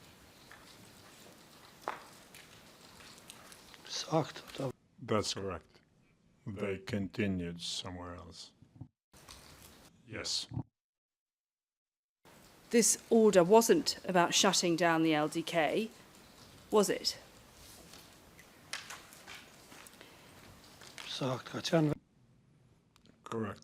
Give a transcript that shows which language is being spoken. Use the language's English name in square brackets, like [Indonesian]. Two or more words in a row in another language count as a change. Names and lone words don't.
[Albanian] sakt. [English] That's correct. They continued somewhere else. Yes. This order wasn't about shutting down the LDK, was it? [Albanian] Sakt ka qenë [English] Correct.